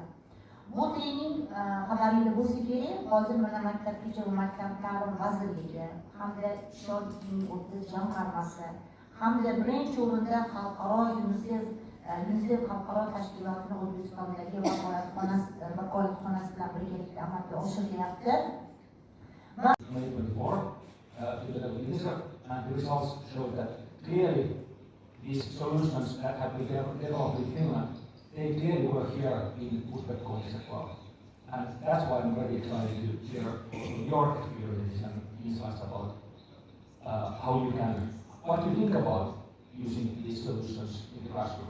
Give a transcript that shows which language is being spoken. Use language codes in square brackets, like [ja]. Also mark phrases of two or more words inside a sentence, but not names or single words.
[uz] Bu trening xabaringda bo'lsa kerak, hozir mana maktabgacha va maktab ta'lim vazirligi hamda Ishonchning jamg'armasi hamda birinchi o'rinda xalqaro UNICEF xalqaro tashkilotini O'zbekistondagi vakolatxonasi bilan birgalikda amalga oshirilyapti. [en] And the results show that clearly these solutions that have been developed in Finland, they clearly work here in Uzbek countries as well. And that's why I'm very excited to share your experiences and insights about what you think about using these solutions in the classrooms.